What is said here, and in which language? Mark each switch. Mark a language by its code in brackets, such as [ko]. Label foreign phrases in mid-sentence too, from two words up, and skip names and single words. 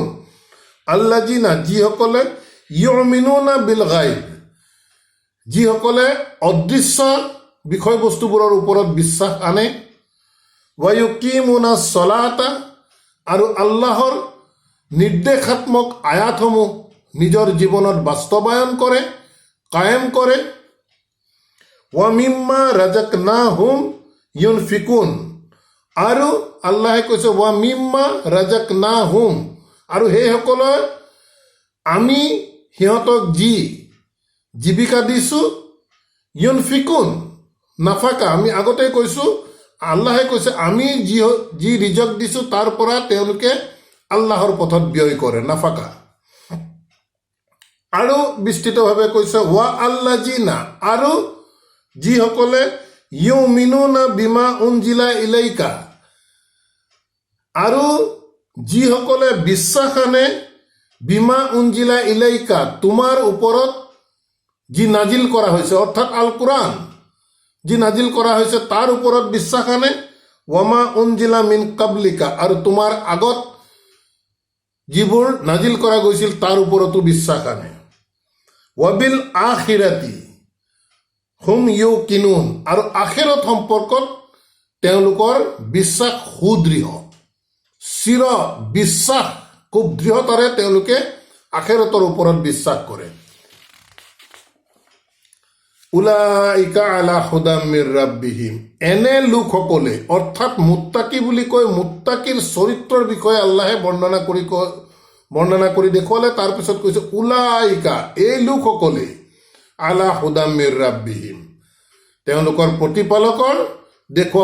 [as] আল্লাজিনা, যিসকলে [ar] يؤمنون بالغيب, [as] যিসকলে অদৃশ্য বিষয়বস্তুবোৰৰ ওপৰত বিশ্বাস আনে, [ar] ويقيمون الصلاة, [as] আৰু আল্লাহৰ নিৰ্দেশাত্মক আয়াতসমূহ নিজৰ জীৱনত বাস্তৱায়ন কৰে, কায়েম কৰে, [ar] ومما رزقناهم ينفقون, [as] আৰু আল্লাহে কৈছে [ar] ومما رزقناهم, [as] আৰু সেইসকলে আমি সিহঁতক যি জীৱিকা দিছোঁ, ইউনফিকুন, নাফাকা, আমি আগতে কৈছোঁ আল্লাহে কৈছে আমি যি ৰিজক দিছোঁ তাৰ পৰা তেওঁলোকে আল্লাহৰ পথত ব্যয় কৰে, নাফাকা। আৰু বিস্তৃতভাৱে কৈছে [ar] والذين, [as] আৰু যিসকলে [ar] يؤمنون بما أنزل إليك, [as] আৰু যিসকলে বিশ্বাস আনে [ar] بما أنزل [as] ইলাইকা, তোমাৰ ওপৰত যি নাজিল কৰা হৈছে অৰ্থাৎ আল কোৰআন যি নাজিল কৰা হৈছে তাৰ ওপৰত বিশ্বাস আনে [ar] وما أنزل من قبلك [as] আৰু তোমাৰ আগত যিবোৰ নাজিল কৰা গৈছিল তাৰ ওপৰতো বিশ্বাস আনে [ar] وبالآخرة هم يوقنون [as] আৰু আখিৰত সম্পৰ্কত তেওঁলোকৰ বিশ্বাস সুদৃঢ় চিৰ বিশ্বাস খুব দৃঢ়তাৰে তেওঁলোকে আখিৰতৰ ওপৰত বিশ্বাস কৰে [ar] أولئك على هدى من ربهم [as] এনে লোকসকলে অৰ্থাৎ মুত্তাকি বুলি কৈ মুত্তাকিৰ চৰিত্ৰৰ বিষয়ে আল্লাহে বৰ্ণনা কৰি দেখুৱালে তাৰপিছত কৈছে উলাইকা এই লোকসকলে [ar] على هدى من ربهم [as] তেওঁলোকৰ প্ৰতিপালকৰ দেখুওৱা